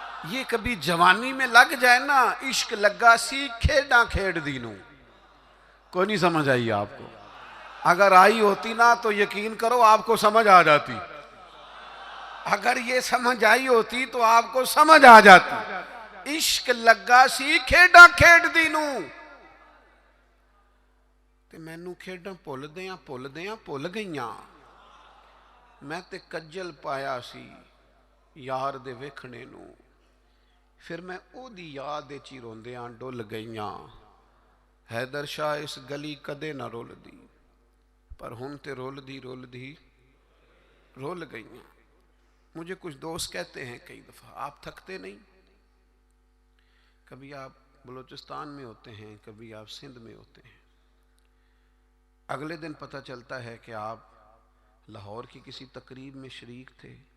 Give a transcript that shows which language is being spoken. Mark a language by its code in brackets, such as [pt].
[ur] یہ کبھی جوانی میں لگ جائے نا، [pa] عشق لگا سی کھیڈاں کھیڑ دینوں. [ur] کوئی نہیں سمجھ آئی آپ کو؟ اگر آئی ہوتی نا تو یقین کرو آپ کو سمجھ آ جاتی. اگر یہ سمجھ آئی ہوتی تو آپ کو سمجھ آ جاتی. [pa] عشق لگا سی کھیڈاں کھیڑ دینوں، تے مینوں کھیڈاں بھل گئیاں. میں تے کجل پایا سی یار دے ویکھنے نو، پھر میں او دی یاد وچ ہی روندیاں ڈل گئیاں. حیدر شاہ اس گلی کدے نہ رول دی، پر ہن تے رول دی رول گئیاں. [ur] مجھے کچھ دوست کہتے ہیں کئی دفعہ، آپ تھکتے نہیں؟ کبھی آپ بلوچستان میں ہوتے ہیں، کبھی آپ سندھ میں ہوتے ہیں، اگلے دن پتہ چلتا ہے کہ آپ لاہور کی کسی تقریب میں شریک تھے.